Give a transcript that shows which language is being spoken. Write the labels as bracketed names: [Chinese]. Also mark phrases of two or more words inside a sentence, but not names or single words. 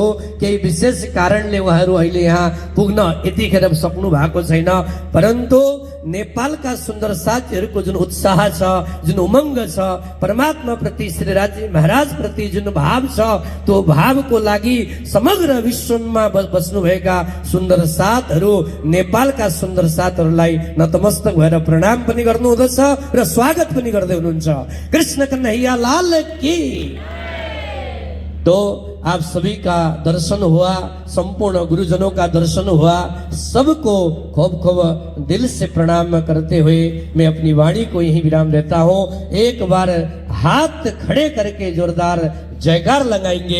[Nepali] केही विशेष कारणले उहाँहरू अहिले यहाँ पुग्न यतिखेर सक्नु भएको छैन, परन्तु नेपालका सुन्दर साथीहरूको जुन उत्साह छ, जुन उमङ्ग छ, परमात्मा प्रति श्री राजी महाराज प्रति जुन भाव छ, त्यो भावको लागि समग्र विश्वमा बस्नुभएका सुन्दर साथहरू, नेपालका सुन्दर साथहरूलाई नतमस्तक भएर प्रणाम पनि गर्नुहुँदछ र स्वागत पनि गर्दै हुनुहुन्छ। [Hindi] कृष्ण कन्हैया लाल की। तो आप सभी का दर्शन हुआ, संपूर्ण गुरुजनों का दर्शन हुआ, सबको खूब खूब दिल से प्रणाम करते हुए मैं अपनी वाणी को यही विराम देता हूँ। एक बार हाथ खड़े करके जोरदार जयकार लगाएंगे।